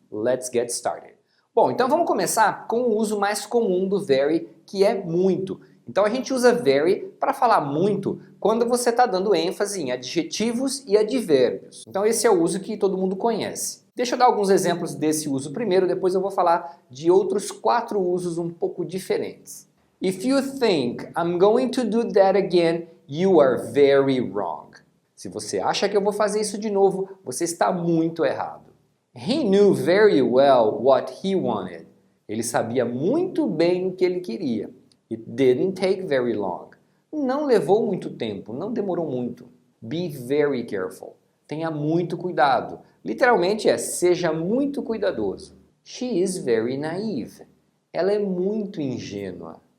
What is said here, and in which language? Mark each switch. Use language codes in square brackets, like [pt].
[en] Let's get started. [pt] Bom, então vamos começar com o uso mais comum do very, que é muito. Então a gente usa very para falar muito quando você está dando ênfase em adjetivos e advérbios. Então esse é o uso que todo mundo conhece. Deixa eu dar alguns exemplos desse uso primeiro, depois eu vou falar de outros 4 usos um pouco diferentes. [en] If you think I'm going to do that again, you are very wrong. [pt] Se você acha que eu vou fazer isso de novo, você está muito errado. [en] He knew very well what he wanted. [pt] Ele sabia muito bem o que ele queria. [en] It didn't take very long. [pt] Não levou muito tempo, não demorou muito. [en] Be very careful. [pt] Tenha muito cuidado. Literalmente é, seja muito cuidadoso. [en] She is very naive. [pt] Ela é muito ingênua.